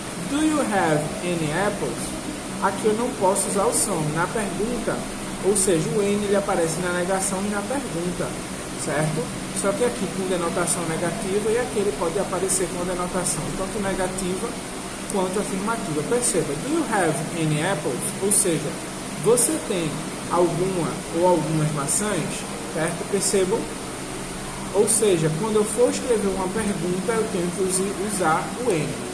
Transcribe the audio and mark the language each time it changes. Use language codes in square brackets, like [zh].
[en] Do you have any apples? [pt] Aqui eu não posso usar o some. Na pergunta, ou seja, o N ele aparece na negação e na pergunta, certo? Só que aqui com denotação negativa, e aqui ele pode aparecer com a denotação tanto negativa quanto afirmativa. [en] Perceba, do you have any apples? [pt] Ou seja, você tem alguma ou algumas maçãs, certo? Percebam? Ou seja, quando eu for escrever uma pergunta, eu tenho que usar o N.